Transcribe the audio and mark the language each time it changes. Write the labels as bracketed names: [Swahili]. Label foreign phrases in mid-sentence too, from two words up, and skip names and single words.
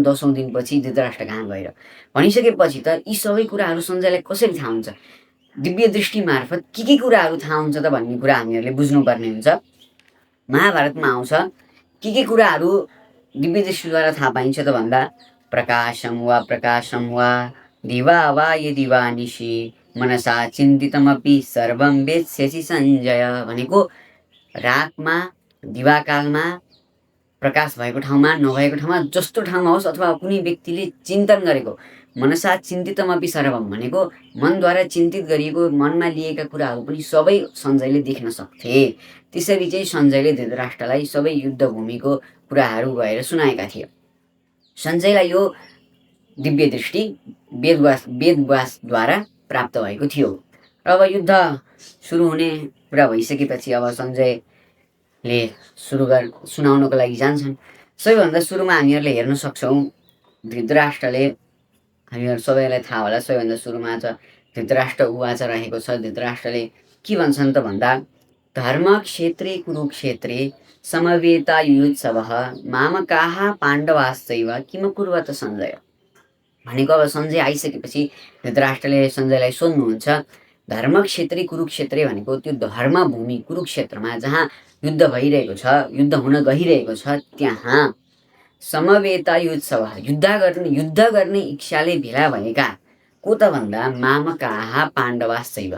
[Nepali] 10औं दिनपछि धृतराष्ट्र कहाँ गएर भनिसकेपछि त यी सबै कुराहरू सञ्जयलाई कसरी थाहा हुन्छ? दिव्य दृष्टि मार्फत के कुराहरू थाहा हुन्छ त भन्ने कुरा हामीहरूले बुझ्नुपर्ने हुन्छ। महाभारतमा आउँछ के कुराहरू दिव्य दृष्टिद्वारा थाहा पाइन्छ त भन्दा, [Sanskrit] प्रकाशम वा दिवा वा यदि वा निशि मनसा चिन्तितमपि सर्वं वेत्स्यसि सञ्जय [Nepali] भनेको रातमा, दिवाकालमा, प्रकाश भएको ठाउँमा, नभएको ठाउँमा, जस्तो ठाउँमा होस् अथवा कुनै व्यक्तिले चिन्तन गरेको, [Sanskrit] मनसा चिन्तितमपि सर्वम [Nepali] भनेको मनद्वारा चिन्तित गरिएको, मनमा लिएका कुराहरू पनि सबै सञ्जयले देख्न सक्थे। त्यसरी चाहिँ सञ्जयले धृतराष्ट्रलाई सबै युद्धभूमिको कुराहरू गएर सुनाएका थिए। सञ्जयलाई यो दिव्य दृष्टि वेदव्यासद्वारा प्राप्त भएको थियो। र अब युद्ध सुरु हुने कुरा भइसकेपछि अब सञ्जयले सुनाउनको लागि जान्छन्। सबैभन्दा सुरुमा हामीहरूले हेर्न सक्छौँ, धृतराष्ट्रले, हामीहरू सबैलाई थाहा होला, सबैभन्दा सुरुमा चाहिँ [Sanskrit] धृतराष्ट्र उवाच [Nepali] रहेको छ। धृतराष्ट्रले के भन्छन् त भन्दा, [Sanskrit] धर्म क्षेत्रे कुरुक्षेत्रे समवेतायुत्सवः मामकाः पाण्डवाश्चैव किम कुर्वत सञ्जय [Nepali] भनेको अब सञ्जय आइसकेपछि धृतराष्ट्रले सञ्जयलाई सोध्नुहुन्छ, [Sanskrit] धर्मक्षेत्री कुरुक्षेत्रे [Nepali] भनेको त्यो धर्मभूमि कुरुक्षेत्रमा जहाँ युद्ध भइरहेको छ, युद्ध हुन गइरहेको छ, त्यहाँ समवेतायुत्सव युद्ध गर्ने इच्छाले भेला भएका को त भन्दा [Sanskrit] मामकाः पाण्डवाश्चैव।